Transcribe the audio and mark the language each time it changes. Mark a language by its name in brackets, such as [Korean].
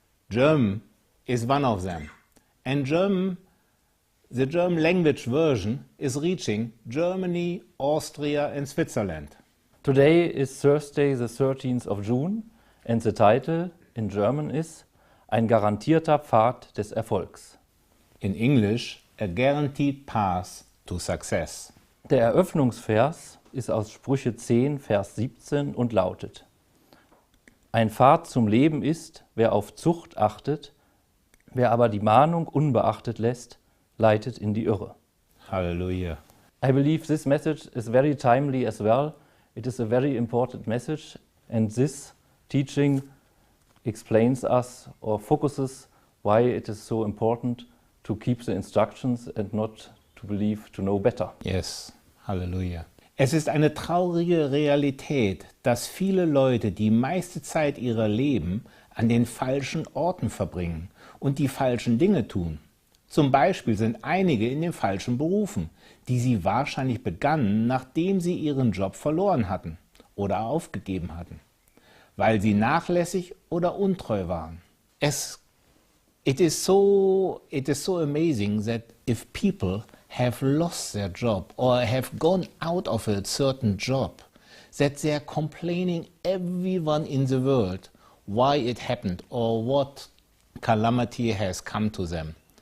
[English] German is one of them, and the German language version is reaching Germany, Austria and Switzerland. Today is Thursday, the 13th of June, and the title in German is [German] Ein garantierter Pfad des Erfolgs. [English] In English, a guaranteed path to success. [German] Der Eröffnungsvers ist aus Sprüche 10, Vers 17 und lautet: Ein Pfad zum Leben ist, wer auf Zucht achtet, wer aber die Mahnung unbeachtet lässt, leitet in die Irre. Hallelujah. [English] I believe this message is very timely as well. It is a very important message, and this teaching explains us or focuses why it is so important to keep the instructions and not to believe to know better. Yes, Halleluja. [German] Es ist eine traurige Realität, dass viele Leute die meiste Zeit ihrer Leben an den falschen Orten verbringen und die falschen Dinge tun. Zum Beispiel sind einige in den falschen Berufen, die sie wahrscheinlich begannen, nachdem sie ihren Job verloren hatten oder aufgegeben hatten, weil sie nachlässig oder untreu waren. [English] It is so amazing that if people have lost their job or have gone out of a certain job, that they are complaining everyone in the world why it happened or what calamity has come to them.